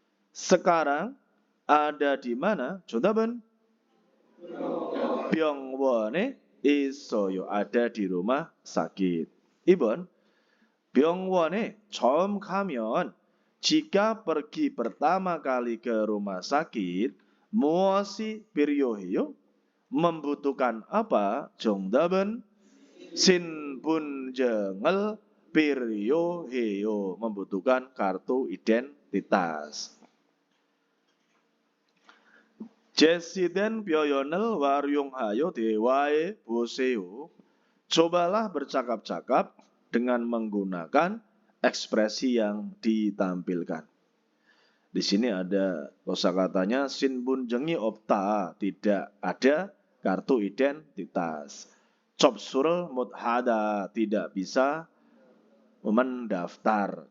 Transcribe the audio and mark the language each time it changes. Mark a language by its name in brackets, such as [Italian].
[Indonesian] Sekarang ada di mana? [Korean] 정답은 병원에 있어요. [Indonesian] Ada di rumah sakit. 2번. [Korean] 병원에 처음 가면 [Indonesian] jika pergi pertama kali ke rumah sakit [Korean] 무엇이 필요해요? [Indonesian] Membutuhkan apa? [Korean] 정답은 신분증을 필요해요. [Indonesian] Membutuhkan kartu identitas. [Korean] 제시된 표현을 활용하여 대화해 보세요. [Indonesian] Cobalah bercakap-cakap dengan menggunakan ekspresi yang ditampilkan. Di sini ada kosakatanya [Korean] 신분증이 없다, [Indonesian] tidak ada kartu identitas. [Korean] 접수를 못하다, [Indonesian] tidak bisa mendaftar.